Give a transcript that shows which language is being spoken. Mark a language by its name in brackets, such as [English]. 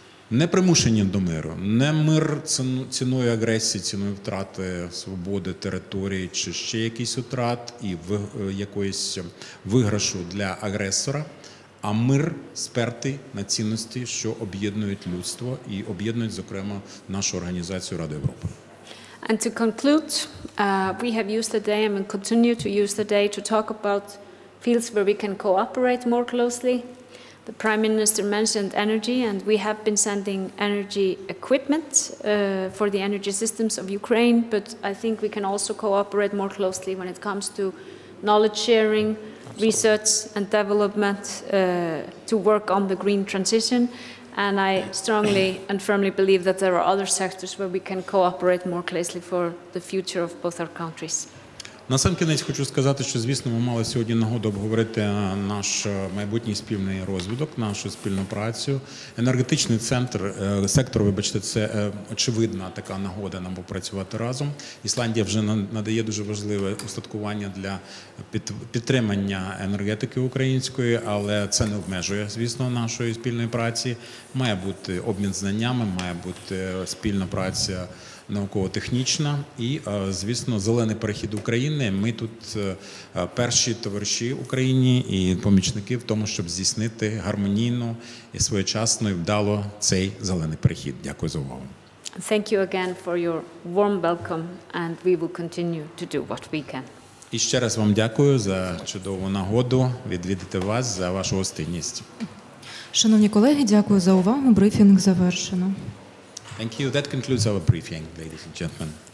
[Ukrainian] Непримушені до миру. Не мир ціною агресії, ціною втрати свободи, території чи ще якийсь втрат і якоїсь виграшу для агресора, а мир спертий на цінності, що об'єднують людство і об'єднують, зокрема, нашу організацію Ради Європи. [English] And to conclude, we have used the day and will continue to use the day to talk about fields where we can cooperate more closely. The Prime Minister mentioned energy, and we have been sending energy equipment for the energy systems of Ukraine, but I think we can also cooperate more closely when it comes to knowledge sharing, research and development to work on the green transition. And I strongly and firmly believe that there are other sectors where we can cooperate more closely for the future of both our countries. [Ukrainian] Насамкінець хочу сказати, що, звісно, ми мали сьогодні нагоду обговорити наш майбутній спільний розвиток, нашу спільну працю. Енергетичний сектор, вибачте, це очевидна така нагода нам попрацювати разом. Ісландія вже надає дуже важливе устаткування для підтримання енергетики української, але це не обмежує, звісно, нашої спільної праці. Має бути обмін знаннями, має бути спільна праця науково-технічна і, звісно, зелений перехід України. Ми тут перші товариші Україні і помічники в тому, щоб здійснити гармонійно і своєчасно і вдало цей зелений перехід. Дякую за увагу. [English] Thank you again for your warm welcome, and we will continue to do what we can. [Ukrainian] І ще раз вам дякую за чудову нагоду відвідати вас, за вашу гостинність. Шановні колеги, дякую за увагу. Брифінг завершено. [English] Thank you. That concludes our briefing, ladies and gentlemen.